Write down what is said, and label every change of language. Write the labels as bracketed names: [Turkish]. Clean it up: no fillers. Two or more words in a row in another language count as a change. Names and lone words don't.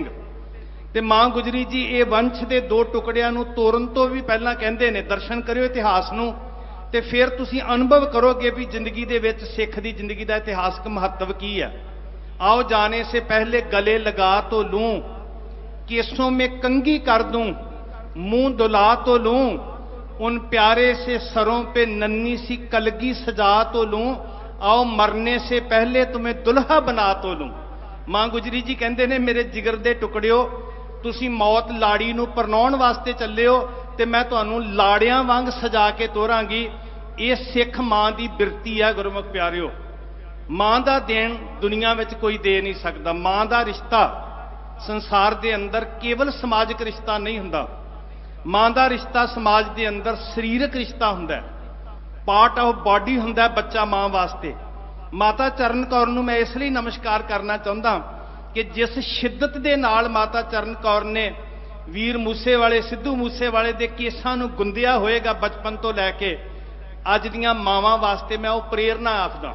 [Punjabi] ਤੇ ਮਾਂ ਗੁਜਰੀ ਜੀ ਇਹ ਵੰਸ਼ ਦੇ ਦੋ ਟੁਕੜਿਆਂ ਨੂੰ ਤੋੜਨ ਤੋਂ ਵੀ ਪਹਿਲਾਂ ਕਹਿੰਦੇ ਨੇ ਦਰਸ਼ਨ ਕਰਿਓ ਇਤਿਹਾਸ ਨੂੰ ਤੇ ਫਿਰ ਤੁਸੀਂ ਅਨੁਭਵ ਕਰੋਗੇ ਵੀ ਜ਼ਿੰਦਗੀ ਦੇ ਵਿੱਚ ਸਿੱਖ ਦੀ ਜ਼ਿੰਦਗੀ ਦਾ ਇਤਿਹਾਸਕ ਮਹੱਤਵ ਕੀ ਹੈ। [Hindi] आओ जाने से पहले गले लगा तो लूँ, केसों में कंगी कर दूं, मुंह दुला तो लूं, उन प्यारे से सरों पे नन्ही सी कलगी सजा तो लूं, आओ मरने से पहले तुम्हें दुल्हा बना तो लूं। [Punjabi] ਮਾਂ ਗੁਜਰੀ ਜੀ ਕਹਿਤੇ ਨੇ ਮੇਰੇ ਜਿਗਰ ਦੇ ਟੁਕੜਿਓ, ਤੁਸੀਂ ਮੌਤ ਲਾੜੀ ਨੂੰ ਪਰਨਾਉਣ ਵਾਸਤੇ ਚੱਲੇ ਹੋ ਤੇ ਮੈਂ ਤੁਹਾਨੂੰ ਲਾੜਿਆਂ ਵਾਂਗ ਸਜਾ ਕੇ ਤੋਰਾਂਗੀ। ਯੇ ਸਿੱਖ ਮਾਂ ਦੀ ਬਿਰਤੀ ਹੈ ਗੁਰਮੁਖ ਪਿਆਰਿਓ। ਮਾਂ ਦਾ ਦੇਣ ਦੁਨੀਆ ਵਿੱਚ ਕੋਈ ਦੇ ਨਹੀਂ ਸਕਦਾ। ਮਾਂ ਦਾ ਰਿਸ਼ਤਾ ਸੰਸਾਰ ਦੇ ਅੰਦਰ ਕੇਵਲ ਸਮਾਜਿਕ ਰਿਸ਼ਤਾ ਨਹੀਂ ਹੁੰਦਾ, ਮਾਂ ਦਾ ਰਿਸ਼ਤਾ ਸਮਾਜ ਦੇ ਅੰਦਰ ਸਰੀਰਕ ਰਿਸ਼ਤਾ ਹੁੰਦਾ ਹੈ, [English] part of body [Punjabi] ਹੁੰਦਾ ਹੈ ਬੱਚਾ ਮਾਂ ਵਾਸਤੇ। ਮਾਤਾ ਚਰਨ ਕੌਰ ਨੂੰ ਮੈਂ ਇਸਲਈ ਨਮਸਕਾਰ ਕਰਨਾ ਚਾਹੁੰਦਾ ਕਿ ਜਿਸ ਸ਼ਿੱਦਤ ਦੇ ਨਾਲ ਮਾਤਾ ਚਰਨ ਕੌਰ ਨੇ ਵੀਰ ਮੂਸੇ ਵਾਲੇ ਸਿੱਧੂ ਮੂਸੇ ਵਾਲੇ ਦੇ ਕੇਸਾਂ ਨੂੰ ਗੁੰਦਿਆ ਹੋਏਗਾ ਬਚਪਨ ਤੋਂ ਲੈਕੇ ਅੱਜ ਦੀਆਂ ਮਾਵਾਂ ਵਾਸਤੇ ਮੈਂ ਵੋ ਪ੍ਰੇਰਨਾ ਆਖਦਾ।